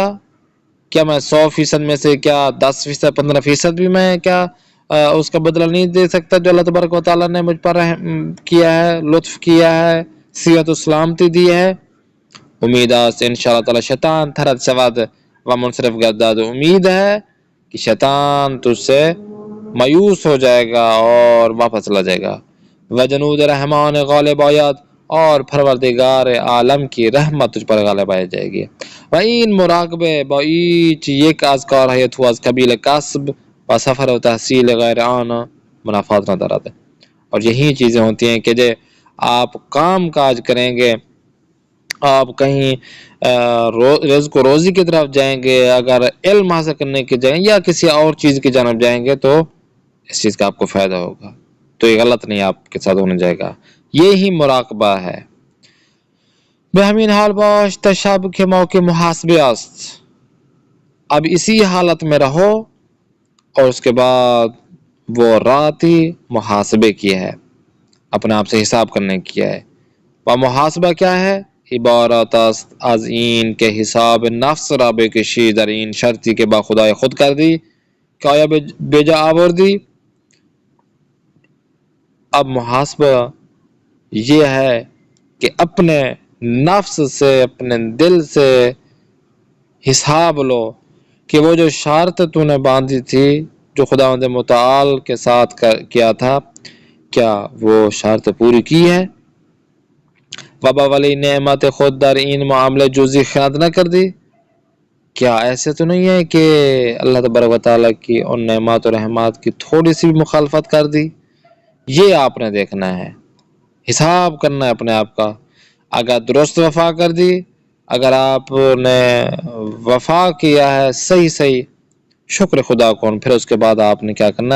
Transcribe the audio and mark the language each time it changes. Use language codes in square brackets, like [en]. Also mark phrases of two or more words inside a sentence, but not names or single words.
[ur] کیا میں 100% میں سے کیا 10% 15% بھی میں کیا اس کا بدلہ نہیں دے سکتا جو [ar] اللہ تبارک و تعالیٰ [ur] نے مجھ پر رحم کیا ہے، لطف کیا ہے، صحت و سلامتی دی ہے؟ [fa] امید است انشاءاللہ تعالی شیطان تھرد شود و منصرف گردد، [ur] امید ہے کہ شیطان تجھ سے مایوس ہو جائے گا اور واپس چلا جائے گا۔ [fa] و جنود رحمان غالب آید، [ur] اور پروردگار عالم کی رحمت تجھ پر غالب آ جائے گی۔ [fa] و این مراقبه با ایچ یک از کارهای تو از قبیل کسب و سفر و تحصیل غیر آن منافعات ندارد۔ [ur] اور یہی چیزیں ہوتی ہیں کہ جو آپ کام کاج کریں گے، آپ کہیں رزق و روزی کی طرف جائیں گے، اگر علم حاصل کرنے کی جائیں یا کسی اور چیز کی جانب جائیں گے تو اس چیز کا آپ کو فائدہ ہوگا، تو یہ غلط نہیں آپ کے ساتھ ہونے جائے گا، یہی مراقبہ ہے۔ [fa] به همین حال باش تا شب که موقع محاسبه است، [ur] اب اسی حالت میں رہو، اور اس کے بعد وہ راتی محاسبے کی ہے، اپنے آپ سے حساب کرنے کی ہے۔ و محاسبہ کیا ہے؟ [fa] عبارت است از این که حساب نفس را بکشی در این شرطی که با خدای خود کردی کہ آیا بیجا آوردی. [ur] اب محاسبہ یہ ہے کہ اپنے نفس سے اپنے دل سے حساب لو کہ وہ جو شرط تو نے باندھی تھی جو خداوند متعال کے ساتھ کیا تھا کیا وہ شرط پوری کی ہے؟ [fa] وبا ولی نعمت خود در این معاملے جزی خیانت نہ کر دی. [ur] کیا ایسے تو نہیں ہے کہ [ar] اللہ تبارک و تعالیٰ [ur] کی ان نعمات و رحمات کی تھوڑی سی بھی مخالفت کر دی؟ یہ آپ نے دیکھنا ہے، حساب کرنا ہے اپنے آپ کا. [fa] اگر درست وفا کر دی، [ur] اگر آپ نے وفا کیا ہے صحیح [fa] شکر خدا کون، [ur] پھر اس کے بعد آپ نے کیا کرنا ہے؟